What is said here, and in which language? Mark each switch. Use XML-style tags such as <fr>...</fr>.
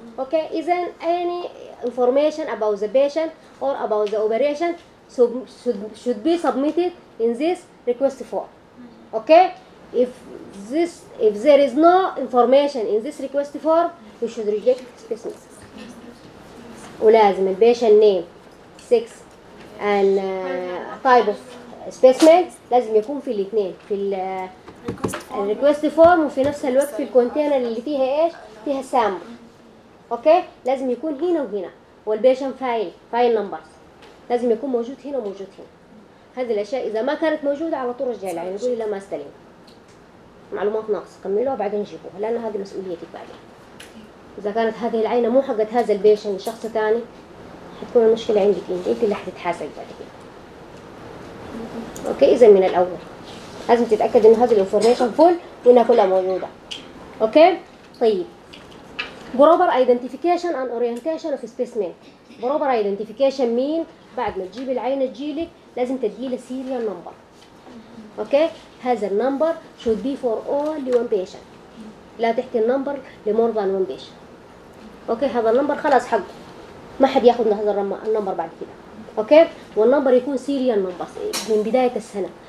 <en>okay, is there any information about the patient or about the operation should be submitted in this request form. Okay, if there is no information in this request form, you should reject specimens.</en> <ar>ولازم</ar> <en>patient name, sex, and type of specimen</en> <ar>لازم يكون في الاثنين في الريكوست فورم وفي نفس الوقت في الكونتينر اللي فيها ايش؟ فيها سام. اوكي؟ لازم يكون هنا وهنا، والبيشن فايل، فايل نمبر لازم يكون موجود هنا وموجود هنا. هذه الاشياء اذا ما كانت موجوده على طول رجعي لها، يقول لي لا ما استلم. معلومات ناقصه كملوها بعدين جيبوها، لان هذه مسؤوليتك بعدين. اذا كانت هذه العينه مو حقت هذا البيشن لشخص ثاني، حتكون المشكله عندك انت، انت اللي حتتحاسب بعدين. اوكي؟ اذا من الاول. لازم تتأكد ان هذه الانفورميشن فول وانها كلها موجودة. اوكي؟ طيب.</ar> <en>Proper identification and orientation of specimen. Proper identification mean</en> <ar>بعد ما تجيب العينة تجيلك لازم تديله serial number. اوكي؟ هذا النمبر</ar> <en>should be for only one patient.</en> <ar>لا تحكي النمبر ل</ar> <en>more than one patient.</en> <ar>اوكي؟ هذا النمبر خلاص حقه. ما حد ياخذ هذا النمبر بعد كده. اوكي؟ والنمبر يكون serial number من بداية السنة.</ar>